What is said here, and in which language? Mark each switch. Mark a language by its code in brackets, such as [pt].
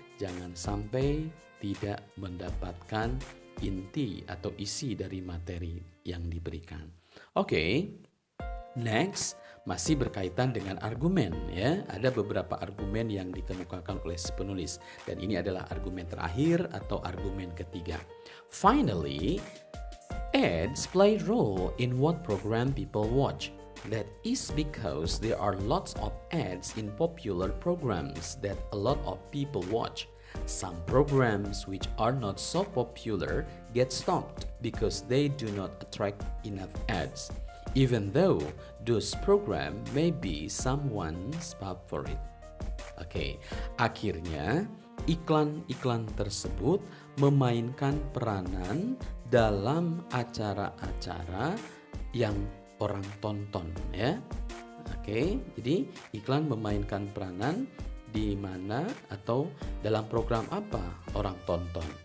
[id] Jangan sampai tidak mendapatkan inti atau isi dari materi yang diberikan. Oke. Next, masih berkaitan dengan argumen ya. Ada beberapa argumen yang dikemukakan oleh si penulis dan ini adalah argumen terakhir atau argumen ketiga. [en] Finally, ads play role in what program people watch. That is because there are lots of ads in popular programs that a lot of people watch. Some programs which are not so popular get stopped because they do not attract enough ads, even though those programs may be someone's favorite. [id] Oke, akhirnya iklan-iklan tersebut memainkan peranan dalam acara-acara yang orang tonton ya. Oke, jadi iklan memainkan peranan di mana atau dalam program apa orang tonton.